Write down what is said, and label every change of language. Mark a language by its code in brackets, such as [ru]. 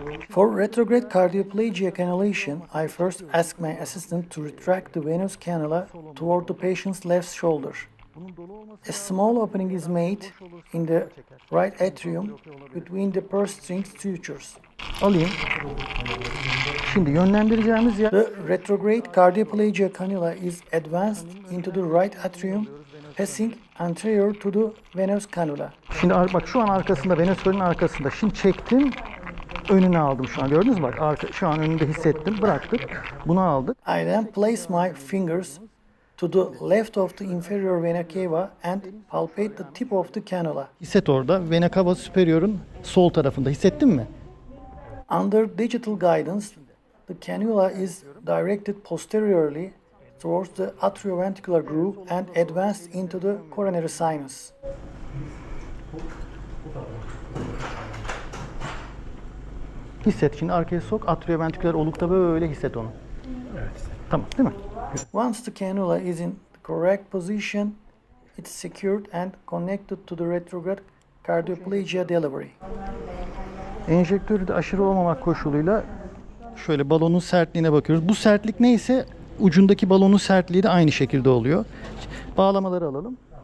[en] For retrograde cardioplegia cannulation, I first ask my assistant to retract the venous cannula toward the patient's left shoulder. A small opening is made in the right atrium between the purse string sutures. [tr] Alayım. Şimdi yönlendireceğimiz yer... [en] The retrograde cardioplegia cannula is advanced into the right atrium, passing anterior to the venous cannula. [tr] Şimdi bak şu an arkasında, venöz kolinin arkasında. Şimdi çektim, önüne aldım şu an. Gördünüz mü bak, şu an önünde hissettim, bıraktık. Bunu aldık. [en] I then place my fingers to the left of the inferior vena cava and palpate the tip of the cannula. [tr] Hisset orada, vena cava superior'un sol tarafında. Hissettin mi? [en] Under digital guidance, the cannula is directed posteriorly towards the atrioventricular groove and advanced into the coronary sinus. [tr] Hisset, şimdi arkaya sok, atrioventriküler olukta böyle hisset onu. Evet. Tamam, değil mi? [en] Once the cannula is in the correct position, it's secured and connected to the retrograde cardioplegia delivery. [tr] Enjektörü de aşırı olmamak koşuluyla şöyle balonun sertliğine bakıyoruz. Bu sertlik neyse ucundaki balonun sertliği de aynı şekilde oluyor. Bağlamaları alalım.